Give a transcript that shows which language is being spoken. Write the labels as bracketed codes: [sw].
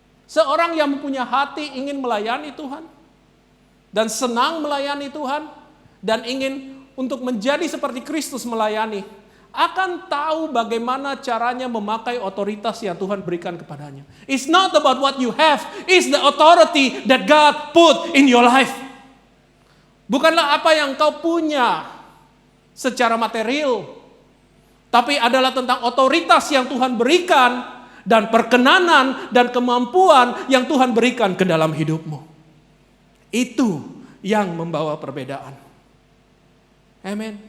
[id] Seorang yang mempunyai hati ingin melayani Tuhan, dan senang melayani Tuhan, dan ingin untuk menjadi seperti Kristus melayani, akan tahu bagaimana caranya memakai otoritas yang Tuhan berikan kepadanya. [en] It's not about what you have, it's the authority that God put in your life. [id] Bukanlah apa yang kau punya secara material, tapi adalah tentang otoritas yang Tuhan berikan dan perkenanan dan kemampuan yang Tuhan berikan ke dalam hidupmu. Itu yang membawa perbedaan. Amen.